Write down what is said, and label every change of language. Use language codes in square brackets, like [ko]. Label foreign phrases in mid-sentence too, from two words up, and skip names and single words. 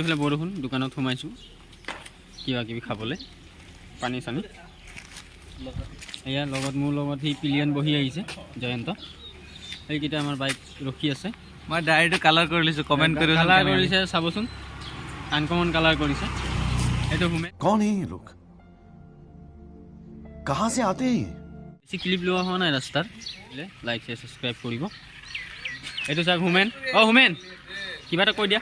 [as] এইফালে বৰষুণ, দোকানত সোমাইছোঁ কিবা কিবি খাবলৈ, পানী চানী। এয়া লগত মোৰ লগত সেই পিলিয়ন বহি আহিছে, জয়ন্ত। সেইকেইটা আমাৰ বাইক ৰখি আছে। মই [en] direct colour [as] কৰি লৈছোঁ, কমেণ্ট কৰি কালাৰ কৰিছে, চাবচোন [en] uncommon colour [as] কৰিছে। এইটো হোমে [hi] कौन है ये लोग, कहाँ से आते हैं? [as] বেছি ক্লিপ লোৱা হোৱা নাই ৰাস্তাৰ, [en] like share subscribe [as] কৰিব। এইটো চাওক হোমেন। অঁ হোমেন, কিবা এটা কৈ দিয়া।